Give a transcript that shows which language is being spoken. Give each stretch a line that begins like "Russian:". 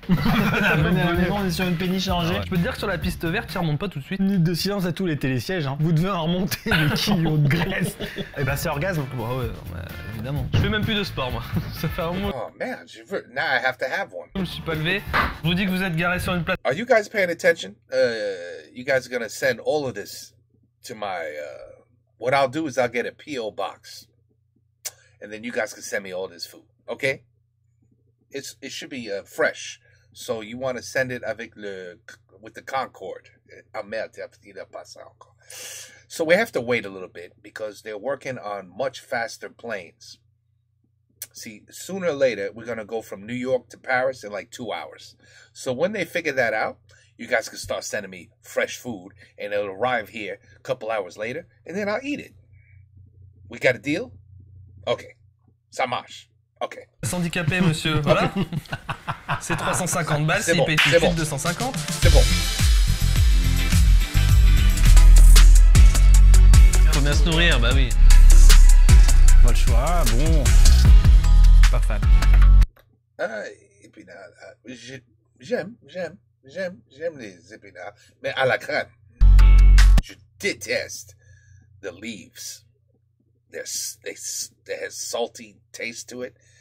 French: Venez à la maison, on est sur une péniche à Angers. Je peux te dire que sur la piste verte, ça remonte pas tout de suite. Minute de silence à tous les télésièges. Hein. Vous devez en remonter des kilos de graisse. Et bah c'est orgasme. Bah ouais, évidemment. Je fais même plus de sport, moi. Ça fait un mois Oh merde, je veux.
English: Now I have to have one.
French: que je me suis pas levé. Je vous dis que vous êtes garé sur une plate.
English: Are you guys paying attention? You guys are gonna send all of this to my. What I'll do is I'll get a PO box, and then you guys can send me all this food. Okay? It should be fresh. So you want to send it with the Concorde.
French: Ah merde, il a pas ça encore.
English: So we have to wait a little bit because they're working on much faster planes. See, sooner or later, we're going to go from New York to Paris in like 2 hours. So when they figure that out, you guys can start sending me fresh food, and it'll arrive here a couple hours later, and then I'll eat it. We got a deal? Okay.
French: Ça marche.
English: Okay.
French: Handicapé, monsieur. Voilà. C'est 350 balles, s'il paye tout de suite 250. C'est bon. Faut bien se nourrir, bah oui. Pas le choix, bon. Pas fan. Épinards. J'aime les épinards, mais à la crème. Je déteste
English: the leaves. They has salty taste to it.